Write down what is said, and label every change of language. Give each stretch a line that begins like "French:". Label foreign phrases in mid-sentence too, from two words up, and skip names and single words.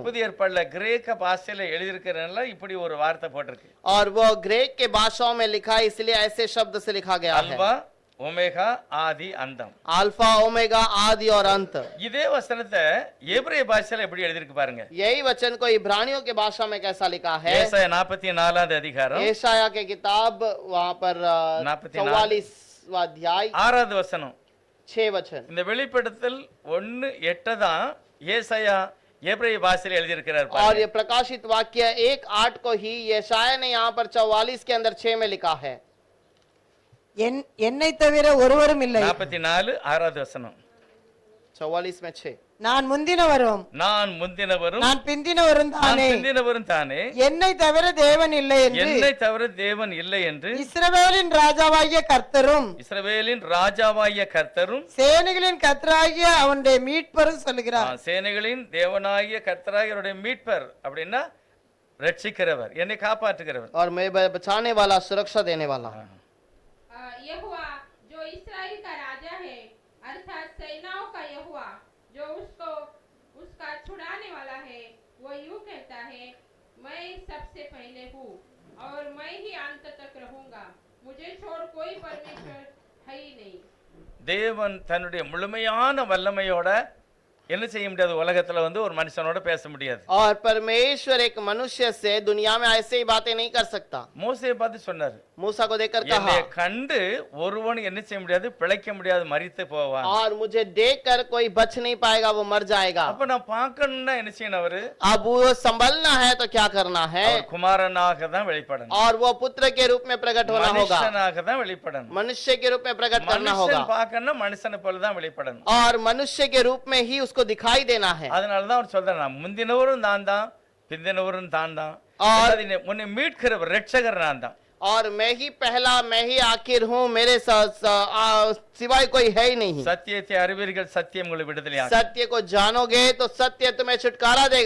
Tamil: புதிய ஏற்பாடுல கிரேக்க பாஷையில எழுதியிருக்கிறதுனால இப்படி ஒரு வார்த்தை போட்டிருக்கு.
Hindi: और वो ग्रीक के भाषाओं में लिखा है इसलिए ऐसे शब्द से लिखा गया है।
Tamil: அல்பா ஒமேகா ஆதி அந்தம்.
Hindi: अल्फा ओमेगा आदि और अंत।
Tamil: இதே வசனத்தை எபிரேய பாஷையில எப்படி எழுதிருக்கு பாருங்க.
Hindi: यही वचन को इब्रानियों के भाषा में कैसा लिखा है।
Tamil: ஏசாயா 44வது அதிகாரம்
Hindi: एशाया के किताब वहां पर 44वां अध्याय
Tamil: 6வது வசனம்.
Hindi: 6 वचन।
Tamil: இந்த வெளிப்படுத்தல் 1:8 தான் ஏசாயா எபிரேய பாஷையில எழுதியிருக்கிறார்
Hindi: और
Tamil: பாருங்க.
Hindi: ये प्रकाशित वाक्य 1:8 को ही यशाया ने यहाँ पर 44 के अंदर 6 में लिखा है।
Tamil: என்னை தவிர ஒருவரும் இல்லை. 44 6வது வசனம்.
Hindi: 44 में 6।
Tamil: நான் முந்தினவரும் நான் முந்தினவரும் நான் பிந்தினவரும் நான் தானே, பிந்தினவரும் தானே, என்னை தவிர தேவன் இல்லை என்று என்னை தவிர தேவன் இல்லை என்று இஸ்ரவேலின் ராஜாவாகிய கர்த்தரும் இஸ்ரவேலின் ராஜாவாகிய கர்த்தரும் சேனைகளின் கர்த்தராகிய அவனுடைய மீட்பரும் சொல்லுகிறார். சேனைகளின் தேவனாகிய கர்த்தராகிய அவருடைய மீட்பர் அப்படின்னா ரட்சிக்கிறவர், என்னை காப்பாற்றுகிறவர்.
Hindi: और मैं बचाने वाला, सुरक्षा देने वाला। यहोवा जो इस्राएल का राजा है, अर्थात सेनाओं का यहोवा जो उसको उसका छुड़ाने वाला है, वो यूं कहता है, मैं सबसे पहले हूँ और मैं ही अंत तक रहूंगा, मुझे छोड़ कोई परमेश्वर है ही नहीं।
Tamil: தேவன் தன்னுடைய முழுமையான வல்லமையோட என்ன செய்ய முடியாது, உலகத்துல ஒரு மனுஷனோட பேச முடியாது.
Hindi: और परमेश्वर एक मनुष्य से दुनिया में ऐसे ही बातें नहीं कर सकता।
Tamil: மோசேயை பார்த்து சொன்னாரு,
Hindi: मूसा को देखकर
Tamil: என்னை
Hindi: कहा,
Tamil: கண்டு ஒருவன் என்ன செய்ய முடியாது, பிழைக்க முடியாது, மரித்து போவான்.
Hindi: और मुझे देखकर कोई बच नहीं पाएगा, वो मर जाएगा।
Tamil: அப்ப நான் பார்க்கணும்னா என்ன செய்யணும், அவரு
Hindi: अब वो संभलना है तो क्या करना है?
Tamil: அவர் குமாரனாக தான் வெளிப்படணும்,
Hindi: और वो पुत्र के रूप में प्रकट होना होगा,
Tamil: மனுஷனாக தான் வெளிப்படணும்.
Hindi: मनुष्य के रूप में प्रकट करना होगा,
Tamil: மனுஷன் பார்க்கணும்னா மனுஷனை போல தான் வெளிப்படணும்.
Hindi: और मनुष्य के रूप में ही उसको दिखाई देना है।
Tamil: அதனாலதான் அவர் சொல்றாரு, நான் முந்தினவரும் நான் தான், பிந்தினவரும் தான் தான், உன்னை மீட்கிறவர் ரட்சகர் நான் தான்.
Hindi: और मैं ही पहला, मैं ही आखिर हूँ, मेरे सिवाय कोई है ही नहीं।
Tamil: சத்தியத்தை அறிவீர்கள், சத்தியம் உங்களை விடுதலையாக்கும்.
Hindi: सत्य को जानोगे तो सत्य तुम्हें छुटकारा देगा।